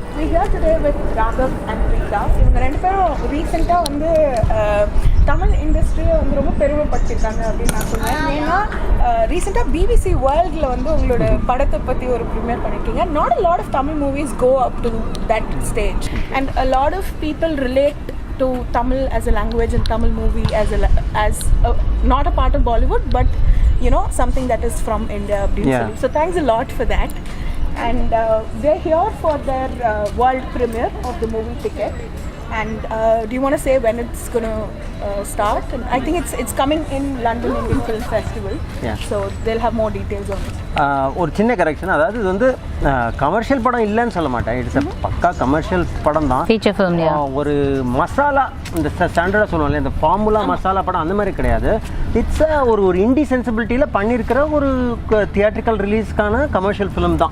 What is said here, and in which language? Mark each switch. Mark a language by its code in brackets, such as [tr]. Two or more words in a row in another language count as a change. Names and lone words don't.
[en] here today with Raaghav and Preetha. [ta] இவங்க ரெண்டு பேரும் ரீசெண்டாக வந்து தமிழ் இண்டஸ்ட்ரியை வந்து ரொம்ப பெருமைப்படுத்திருக்காங்க அப்படின்னு நான் சொல்லுவேன். ஏன்னா ரீசெண்டாக பிபிசி வேர்ல்டில் வந்து உங்களோட படத்தை பற்றி ஒரு ப்ரீமியர் பண்ணியிருக்கீங்க. [en] Not a lot of Tamil movies go up to that stage and a lot of people relate to Tamil as a language and Tamil movie as not a part of Bollywood, but you know, something that is from India. Yeah. So thanks a lot for that. And they're here for their world premiere of the movie Ticket. And do you want to say when it's going to start? And I think it's coming in London Indian Film Festival. Yeah. So they'll have more details on it. [ta] ஒரு சின்ன கரெக்ஷன், அதாவது இது வந்து கமர்ஷியல் படம் இல்லைன்னு சொல்ல மாட்டேன். இட்ஸ் பக்கா கமர்ஷியல் படம் தான். [en] feature film. [ta] ஒரு மசாலா, இந்த ஸ்டாண்டர்டாக சொல்லுவாங்க, இந்த ஃபார்முலா மசாலா படம் அந்த மாதிரி கிடையாது. இட்ஸ் ஒரு இண்டி சென்சிபிலிட்டியில் பண்ணியிருக்கிற ஒரு தியேட்ரிக்கல் ரிலீஸ்க்கான [en] commercial film [ta] தான்.